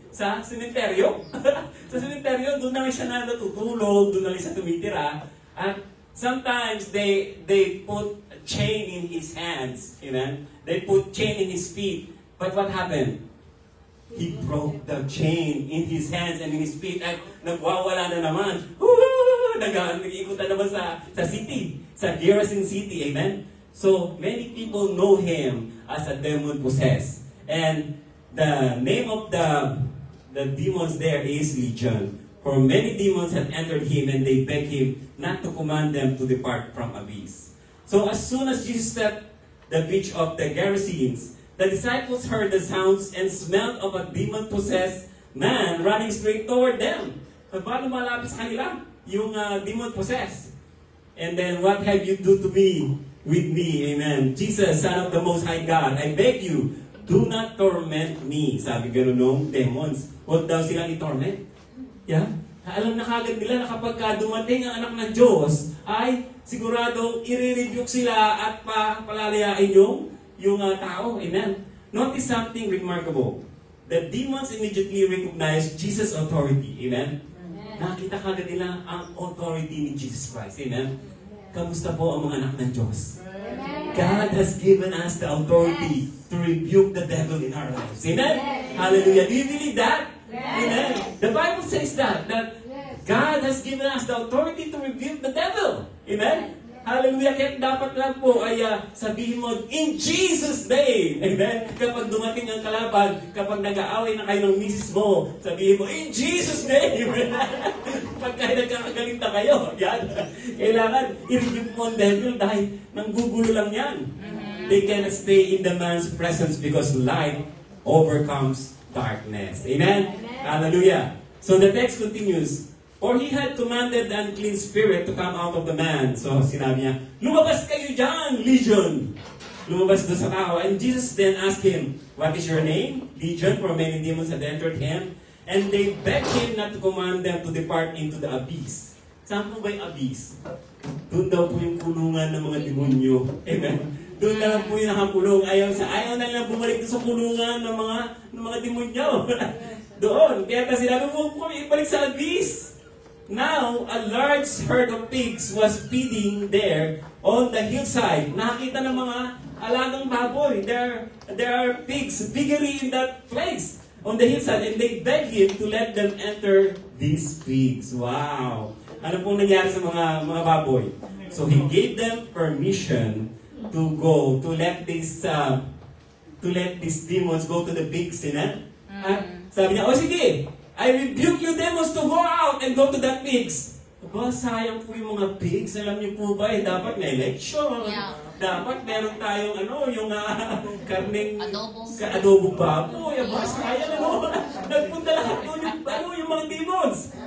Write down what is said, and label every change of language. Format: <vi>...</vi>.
<tl>Sa sementeryo. Sa sementeryo, doon na siya natutulog, doon na siya tumitira. At</tl> <en>sometimes they put a chain in his hands. Amen? They put chain in his feet. But what happened? He broke the chain in his hands and in his feet.</en> <tl>At nagwawala na naman. Nag-iikot na naman sa city. Sa Garrison City. Amen?</tl> <en>So, many people know him as a demon-possessed. And the name of the demons there is Legion. For many demons had entered him and they begged him not to command them to depart from abyss. So as soon as Jesus stepped the beach of the Gerasenes, the disciples heard the sounds and smelled of a demon-possessed man running straight toward them.</en> <tl>Paano malapit sa kanila? Yung demon-possessed.</tl> <en>And then, what have you do to me, with me? Amen. Jesus, Son of the Most High God, I beg you, do not torment me.</en> <tl>Sabi gano'n nung demons. Huwag daw silang i-torment. Yeah? Alam na kagad nila na kapag dumating ang anak ng Diyos, ay siguradong i-rebuke sila at palalayain yung tao.</tl> <en>Amen? Notice something remarkable. The demons immediately recognized Jesus' authority.</en> <tl>Amen? Nakita kagad nila ang authority ni Jesus Christ. Amen? Kamusta po ang mga anak ng Diyos?</tl> <en>God has given us the authority to rebuke the devil in our lives. Amen? Hallelujah. Do you believe that? Amen. The Bible says that God has given us the authority to rebuke the devil.</en> <tl>Amen? Hallelujah. Kaya dapat lang po ay sabihin mo,</tl> <en>in Jesus' name.</en> <tl>Amen? Kapag dumating ang kalaban, kapag nag-aaway na kayo ng misis mo, sabihin mo,</tl> <en>in Jesus' name.</en> <tl>Pagka nagkakagalit na kayo, yan. Kailangan i-rebuke mo ang devil dahil nanggugulo lang yan.</tl> <en>They cannot stay in the man's presence because light overcomes darkness. Amen? Hallelujah. So the text continues, for he had commanded the unclean spirit to come out of the man.</en> <tl>So sinabi niya, lumabas kayo dyan, Legion. Lumabas doon sa tao.</tl> <en>And Jesus then asked him, what is your name? Legion, for many demons had entered him. And they begged him not to command them to depart into the abyss.</en> <tl>Saan po ba yung abyss? Doon daw po yung kulungan ng mga demonyo. Amen? Doon na lang po yung nakakulong. Ayaw na lang bumalik sa kulungan ng mga demonyo. Doon. Kaya kasi sinabi mo po, ibalik sa abyss.</tl> <en>Now, a large herd of pigs was feeding there on the hillside.</en> <tl>Nakita ng mga alagang baboy.</tl> <en>There are pigs biggery in that place on the hillside. And they begged him to let them enter these pigs. Wow!</en> <tl>Ano pong nangyari sa mga baboy?</tl> <en>So he gave them permission to go, to let these demons go to the pigs.</en> <tl>At sabi niya, sige,</tl> <en>I rebuke you demons to go out and go to the pigs.</en> <tl>Aba, sayang po yung mga pigs. Alam niyo po ba, dapat may election. Yeah. Dapat meron tayong yung karneng adobong baboy. Aba, sayang nagpunta lahat doon yung mga demons.</tl>